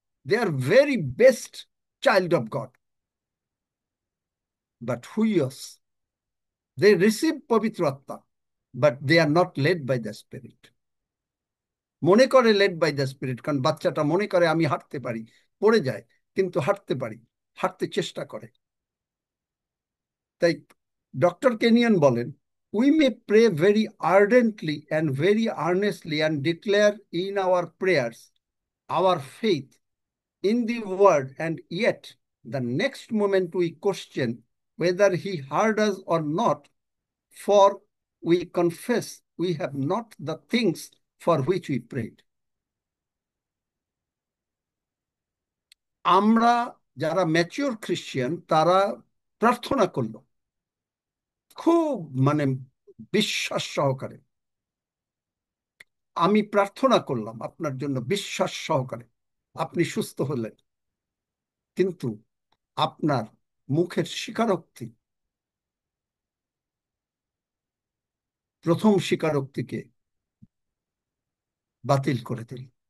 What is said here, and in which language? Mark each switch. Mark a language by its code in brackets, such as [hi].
[en] they are very best child of God, but whose, they receive [bn] পবিত্র আত্মা, [en] But they are not led by the spirit. [bn] মনে করে [en] led by the spirit, [bn] কারণ বাচ্চাটা মনে করে আমি হাঁটতে পারি, পড়ে যায়, কিন্তু হাঁটতে পারি, হাঁটতে চেষ্টা করে। তাই ডক্টর কেনিয়ান বলেন, [en] We may pray very ardently and very earnestly and declare in our prayers our faith in the word, and yet the next moment we question whether he heard us or not, for we confess we have not the things for which we prayed. [bn] আমরা যারা mature Christian, তারা প্রার্থনা করলো খুব, মানে বিশ্বাস সহকারে। আমি প্রার্থনা করলাম আপনার জন্য বিশ্বাস সহকারে, আপনি সুস্থ হলেন, কিন্তু আপনার মুখের স্বীকারোক্তি, প্রথম স্বীকারোক্তিকে বাতিল করে দিল।